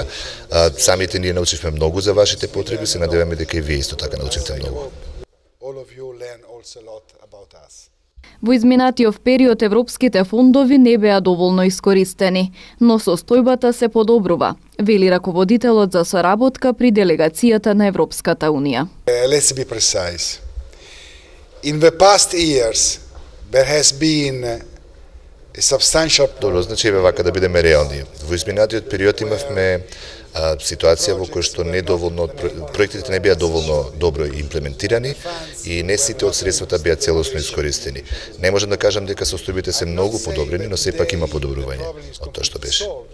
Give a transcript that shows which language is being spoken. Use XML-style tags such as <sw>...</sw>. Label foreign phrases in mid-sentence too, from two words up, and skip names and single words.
<mk>Самите ние научивме многу за вашите потреби, се надеваме дека и вие исто така научивте многу. Во изминатиот период европските фондови не беа доволно искористени, но состојбата се подобрува, вели раководителот за соработка при делегацијата на Европската Унија.</mk> <en>Let's be precise. In the past years there has been</en> <mk>Добро, значи вака да бидеме реални. Во изминатиот период имавме ситуација во која што проектите не беа доволно добро имплементирани и не сите од средствата беа целосно искористени. Не можам да кажам дека состојбите се многу подобрени, но сепак има подобрување од тоа што беше.</mk>